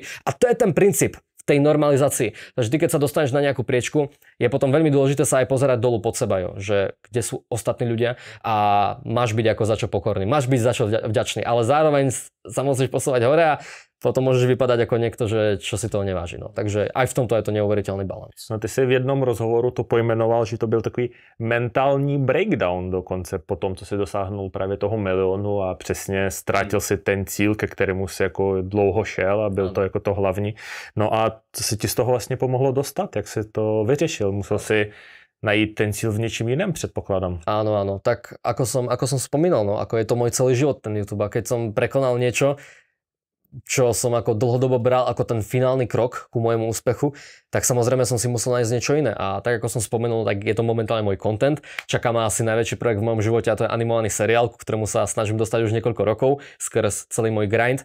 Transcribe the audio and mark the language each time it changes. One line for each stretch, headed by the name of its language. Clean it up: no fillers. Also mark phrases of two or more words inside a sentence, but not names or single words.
Slovak: A to je ten princíp tej normalizácii. Takže ty, keď sa dostaneš na nejakú priečku, je potom veľmi dôležité sa aj pozerať dolu pod seba, jo, že kde sú ostatní ľudia a máš byť ako za čo pokorný, máš byť za čo vďačný, ale zároveň sa musíš posúvať hore a potom môžeš vypadať ako niekto, že čo si toho neváži. No. Takže aj v tomto je to neuveriteľný balans.
Czech: No ty si v jednom rozhovoru to pojmenoval, že to byl takový mentální breakdown dokonce po tom, co si dosáhnul právě toho milionu a přesně ztratil si ten cíl, ke kterému si jako dlouho šel a byl to jako to hlavní. No a co si ti z toho vlastně pomohlo dostat? Jak si to vyřešil? Musel si najít ten cíl v
Slovak: niečím iném, predpokladám. Áno. Tak ako som spomínal, no, ako je to môj celý život, ten YouTube. A keď som prekonal niečo, čo som ako dlhodobo bral ako ten finálny krok ku môjmu úspechu, tak samozrejme som si musel nájsť niečo iné. A tak ako som spomenul, tak je to momentálne môj content. Čaká ma asi najväčší projekt v mojom živote a to je animovaný seriál, ku ktorému sa snažím dostať už niekoľko rokov, skrz celý môj grind.